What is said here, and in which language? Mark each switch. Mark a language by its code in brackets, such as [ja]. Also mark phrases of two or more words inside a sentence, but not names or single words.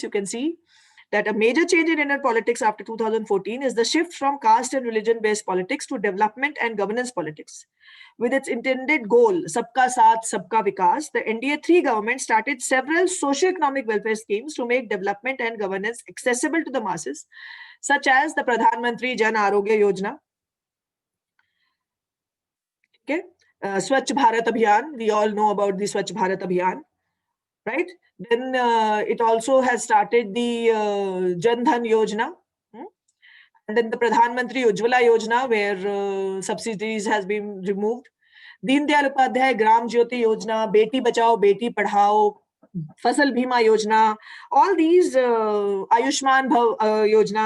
[en] You can see that a major change in Indian politics after 2014 is the shift from caste and religion-based politics to development and governance politics. With its intended goal, [hi] सबका साथ, सबका विकास, [en] the NDA-3 government started several socio-economic welfare schemes to make development and governance accessible to the masses, such as the Pradhan Mantri Jan Arogya Yojana, okay, Swachh Bharat Abhiyan. We all know about the Swachh Bharat Abhiyan, right? Then it also has started the Jan Dhan Yojana, and then the Pradhan Mantri Ujjwala Yojana, where subsidies has been removed. Deen Dayal Upadhyay Gram Jyoti Yojana, Beti Bachao, Beti Padhao, Fasal Bhima Yojana, all these Ayushman Yojana.